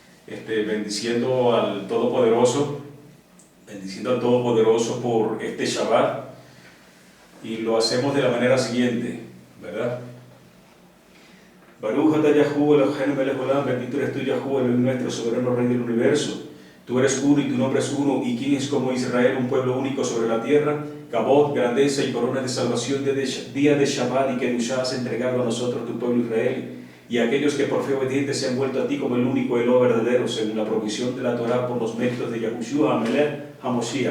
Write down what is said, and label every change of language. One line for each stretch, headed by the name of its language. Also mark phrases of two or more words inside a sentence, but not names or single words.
Spanish: bendiciendo al Todopoderoso por este Shabbat, y lo hacemos de la manera siguiente, ¿verdad?
Hebrew: ברוך אתה יהוה אלהינו מלך עולם,
Spanish: bendito eres tú, Yahuwah, el nuestro soberano Rey del universo. Tú eres uno y tu nombre es uno, y quién es como Israel, un pueblo único sobre la tierra. Kabod, grandeza y corona de salvación, día de Shabbat y Kedushá has entregado a nosotros, tu pueblo Israel, y a aquellos que por fe obedientes se han vuelto a ti como el único Eló verdadero, según la provisión de la Torá por los méritos de Yahushua
Hebrew: המלך המשיח.